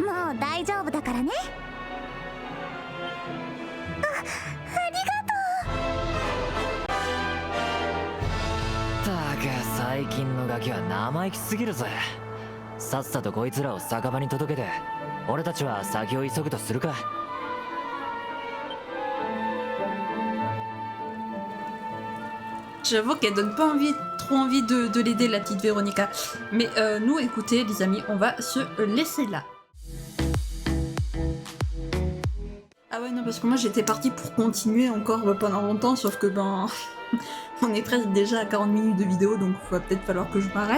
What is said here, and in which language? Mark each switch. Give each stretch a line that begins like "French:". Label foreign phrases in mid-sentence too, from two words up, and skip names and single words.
Japanese: もう大丈夫だからね。ありがとう。たく最近のガキは生意気すぎるぜ。さっさとこいつらを酒場に届けて、俺たちは先を急ぐとするか。
French: J'avoue qu'elle donne pas trop envie de l'aider, la petite Véronica. Mais nous, écoutez, les amis, on va se laisser là. Ah ouais, non, parce que moi, j'étais partie pour continuer encore pendant longtemps, sauf que, on est presque déjà à 40 minutes de vidéo, donc il va peut-être falloir que je m'arrête.